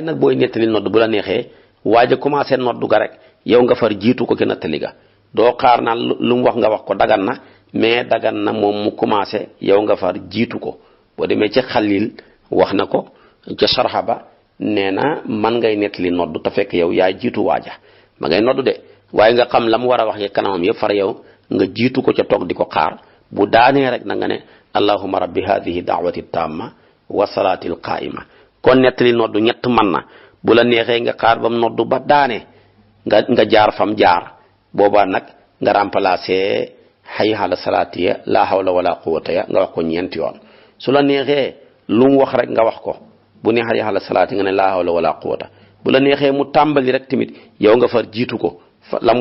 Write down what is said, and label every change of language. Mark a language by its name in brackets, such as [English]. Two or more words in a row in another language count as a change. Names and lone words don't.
[Wolof] nag booy nettali noddu bu la neexee waaja commencé noddu ga rek yow nga far jiitu ko ke nettali ga doo xaar naan lu mu wax nga wax ko dagan na mais dagan na moom mu commencé yow nga far jiitu ko boo demee ci xalil wax na ko ca sarxa ba nee na man ngay nettali noddu te fekk yow yaa jiitu waaja ma ngay noddu de waaye nga xam la mu war a wax ye kanamam yëpp far yow nga jiitu ko ca toog di ko xaar bu daanee rek na nga ne [Arabic] اللهم رب هذه الدعوة التامة والصلاة القائمة [Wolof] kon nettali noddu ñett man na bu la neexee nga xaar bam noddu ba daane nga jaar fam jaar boobaa nag nga remplacer [Arabic] حي على الصلاة [Wolof] ya [Arabic] لا حول ولا قوة [Wolof] ya nga wax ko ñeenti yoon su la neexee lu mu wax rek nga wax ko bu ne [Arabic] حي على الصلاة [Wolof] nga ne [Arabic] لا حول ولا قوة [Wolof] bu la neexee mu tàmbali rek tamit yow nga far jiitu ko la mu